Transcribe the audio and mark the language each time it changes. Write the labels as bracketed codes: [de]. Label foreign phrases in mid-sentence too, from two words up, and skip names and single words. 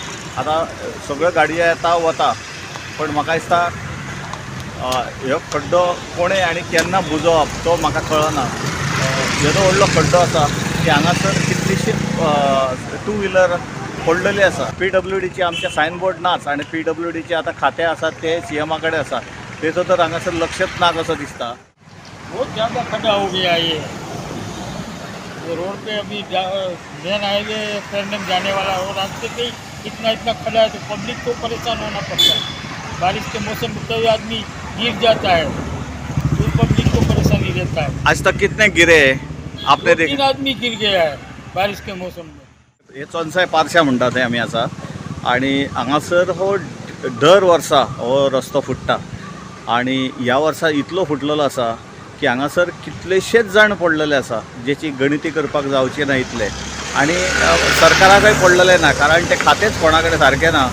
[kok] आतां सगळ्यो गाडयो येता वता पण म्हाका दिसता ह्यो खड्डो कोणें आनी केन्ना बुजोवप तो म्हाका कळना. येदो व्हडलो खड्डो आसा की हांगासर कितलीशी [en] two wheeler [kok] पडलेली आसा. PWDची आमचे सायनबोर्ड नाच आनी PWDचे आतां खातें आसा ते CMA कडेन आसा तेचो तर हांगासर लक्षच ना कसो दिसता. [hi] बहुत ज़्यादा खड्डा हो गया ये रोड पे अभी [en] main highway [hi] करने में जाने वाला और रास्ते पे इतना खड्डा है तो पब्लिक को परेशान होना पड़ता है. बारिश के मौसम में कोई आदमी गिर जाता है तो पब्लिक को परेशानी रहता है. आज तक कितने गिरे आपने देख 3 आदमी गिर गया है बारिश के मौसम में. [kok] हे चोनसाय पार्शा म्हणटा थंय आमी आसा आनी हांगासर हो दर वर्सा हो रस्तो फुट्टा आनी ह्या वर्सा इतलो फुटलेलो आसा की हांगासर कितलेशेच जाण पडलेले आसा जेची गणिती करपाक जावची ना इतले आनी सरकाराकय पडलेले ना कारण ते खातेंच कोणा कडेन सारकें ना.